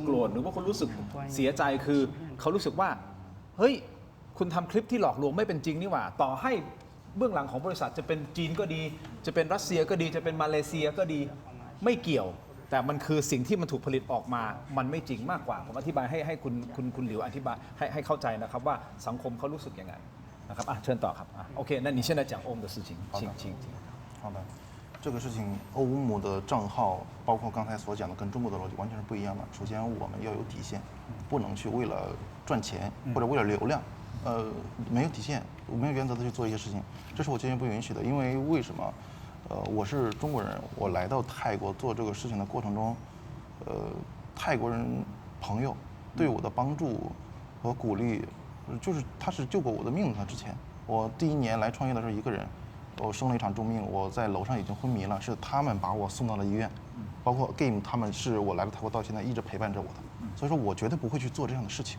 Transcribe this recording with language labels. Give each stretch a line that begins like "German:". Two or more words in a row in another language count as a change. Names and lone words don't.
Thai: โกรธหรือว่าคนรู้สึกเสียใจคือเขารู้สึกว่าเฮ้ยคุณทำคลิปที่หลอกลวงไม่เป็นจริงนี่หว่าต่อให้เบื้องหลังของบริษัทจะเป็นจีนก็ดีจะเป็นรัสเซียก็ดีจะเป็นมาเลเซียก็ดีไม่เกี่ยวแต่มันคือสิ่งที่มันถูกผลิตออกมามันไม่จริงมากกว่าผมอธิบายให้คุณหลิวอธิบายให้เข้าใจนะครับว่าสังคมเขารู้สึกยังไงนะครับเชิญต่อครับโอเค
Chinese: 那你现在讲欧姆的事情请好的这个事情欧姆的账号包括刚才所讲的跟中国的逻辑完全是不一样的首先我们要有底线不能去为了赚钱或者为了流量没有底线没有原则的去做一些事情这是我坚决不允许的因为为什么我是中国人我来到泰国做这个事情的过程中泰国人朋友对我的帮助和鼓励就是他是救过我的命的之前我第一年来创业的时候一个人我生了一场重病我在楼上已经昏迷了是他们把我送到了医院包括 Game 他们是我来到泰国到现在一直陪伴着我的所以说我绝对不会去做这样的事情